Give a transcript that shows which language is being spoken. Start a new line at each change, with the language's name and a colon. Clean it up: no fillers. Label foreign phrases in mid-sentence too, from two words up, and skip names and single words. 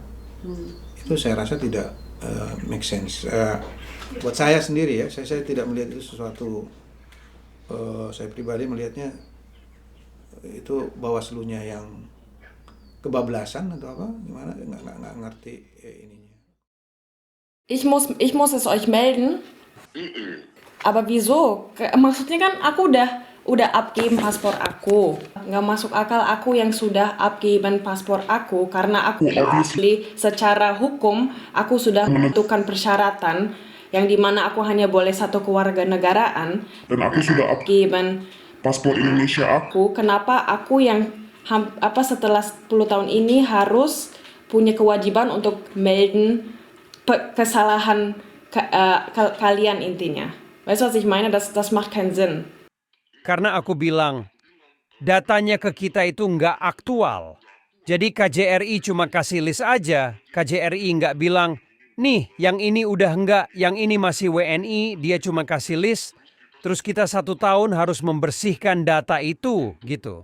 Indonesian: Itu saya rasa tidak
English: make sense.
Indonesian: Buat saya sendiri ya, saya tidak melihat itu sesuatu. Saya pribadi melihatnya itu Bawaslunya yang kebablasan atau apa, gimana? Nggak ngerti ininya.
German: Ich muss es euch melden. Aber wieso?
Indonesian: Maksudnya kan aku udah abgeben paspor aku. Nggak masuk akal aku yang sudah abgeben paspor aku karena aku secara hukum aku sudah menentukan persyaratan yang dimana aku hanya boleh satu kewarganegaraan. Dan aku sudah abgeben paspor Indonesia aku. Kenapa aku yang setelah 10 tahun ini harus punya kewajiban untuk melden kesalahan kalian intinya?
German: Weißt du, was ich meine? Das macht keinen Sinn.
Indonesian: Karena aku bilang, datanya ke kita itu nggak aktual. Jadi KJRI cuma kasih list aja. KJRI nggak bilang, nih yang ini udah nggak, yang ini masih WNI, dia cuma kasih list. Terus kita 1 tahun harus membersihkan data itu, gitu.